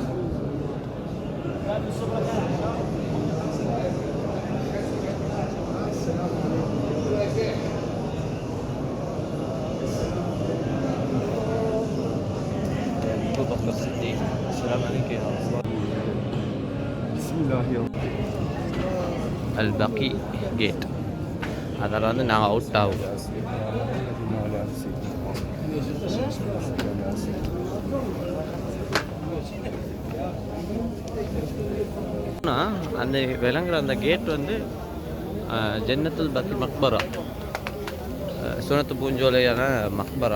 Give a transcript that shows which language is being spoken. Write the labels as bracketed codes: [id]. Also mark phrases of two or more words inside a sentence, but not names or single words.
[ar] أبو بكر الصديق. السلام عليك يا رسول الله. بسم الله [ta] البقي கேட். அதில் வந்து நாங்கள் அவுட் ஆகும். அந்த விளங்குற அந்த கேட் வந்து ஜன்னத்துல் பக்கி மக்பரா, சுனத்து பூஞ்சோலையான மக்பரா.